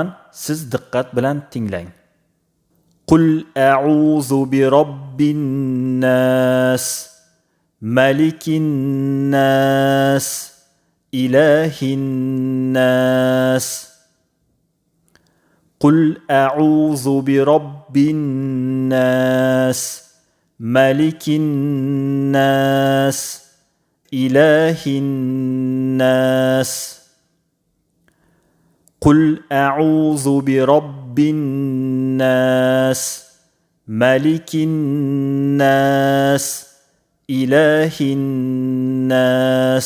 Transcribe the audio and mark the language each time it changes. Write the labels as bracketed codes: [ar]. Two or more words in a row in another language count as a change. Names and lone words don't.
[uz] Siz diqqat bilan tinglang. [ar] قل أعوذ برب الناس ملك الناس إله الناس. قل أعوذ برب الناس ملك الناس, إله الناس. قل أعوذ برب الناس ملك الناس إله الناس.